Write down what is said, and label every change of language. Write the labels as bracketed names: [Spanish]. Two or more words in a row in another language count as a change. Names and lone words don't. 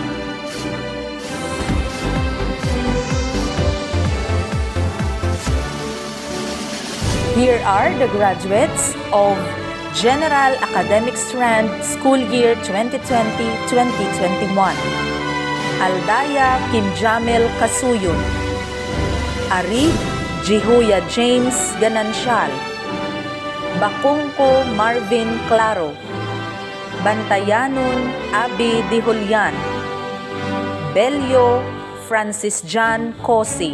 [English] Here are the graduates of General Academic Strand School Year 2020-2021. Aldaya Kim Jamil Kasuyun. Arid Jihuya James Ganancial. Bakungko Marvin Claro. Bantayanun Abi Di Julian. Belio Francis John Cosi.